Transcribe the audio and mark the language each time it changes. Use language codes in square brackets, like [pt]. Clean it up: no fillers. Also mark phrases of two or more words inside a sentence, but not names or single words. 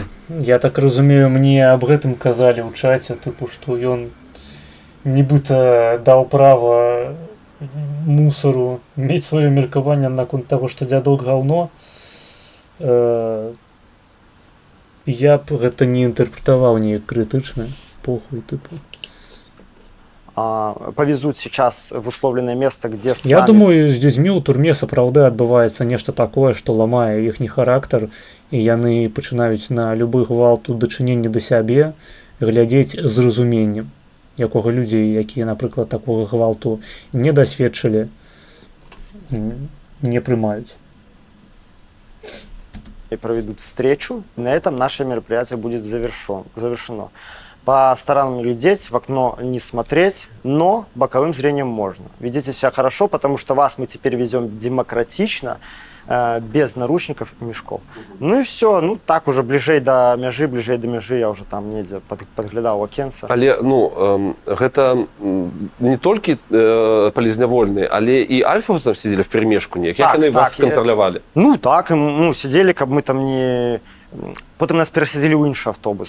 [be] Я так разумею, мне аб гэтым казалі ў чаце, тыпу, што ён нібыта даў права мусору мець сваё меркаванне наконт таго, што дзядок гаўно. Я б гэта не інтэрпрэтаваў неяк крытычна, похуй, тыпу. [ru] Павезуць сейчас в условленае место, где с [be] Я думаю, з людзьмі ў турме сапраўды адбываецца нешта такое, што ламае іхні характар, і яны пачынаюць на любы гвалт у дачыненні да сябе глядзець з разуменнем, якога людзі, якія, напрыклад, такога гвалту не дасведчылі, не прымаюць. [ru] И проведут встречу, и на этом наше мероприятие будет завершено. По сторонам глядеть, в окно не смотреть, но боковым зрением можно. Ведите себя хорошо, потому что вас мы теперь везем демократично, без наручников и мешков. [be] Ну и все, ну так уже ближэй до мяжы я уже там недзе подглядаў окенца. Але, ну, гэта не толькі палізнявольныя, але і альфаўцам сидзелі в перемешку неяк, як яны вас кантралявалі? Ну так, ну сидзелі, каб мы там не... Потым нас перасядзілі ў іншы аўтобус.